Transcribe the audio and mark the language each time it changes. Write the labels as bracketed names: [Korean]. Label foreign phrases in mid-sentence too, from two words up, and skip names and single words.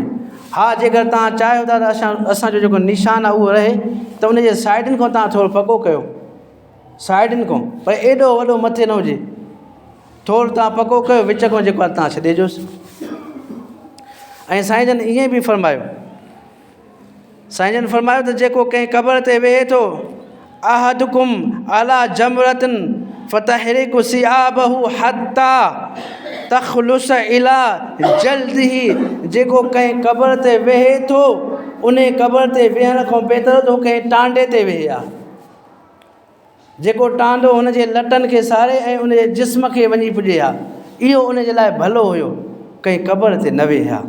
[Sindhi] हा, जेकर तव्हां चाहियो था त असांजो जेको निशान आहे उहो रहे, त उनजे साइडनि खां तव्हां थोरो पको कयो, साइडनि खां, पर एॾो वॾो मथे न हुजे, थोरो तव्हां पको कयो, विच खां जेको आहे तव्हां छॾे ॾियोसि। ऐं साईं जन ईअं बि फरमायो, साईं जन फरमायो त जेको कंहिं क़बर ते वेहे थो, [Arabic] أحدكم على جمرة فتحرق ثيابه حتى تخلص إلى جلده, [Sindhi] जेको कंहिं क़बर ते वेहे थो, उन क़बर ते वेहण खां बहितर तो कंहिं टांडे ते वेहे आहे। जेको टांडो हुनजे लटनि खे सारे ऐं उनजे जिस्म खे वञी पुॼे आहे, इहो उनजे लाइ भलो हुयो, कंहिं क़बर ते न वेहे आहे।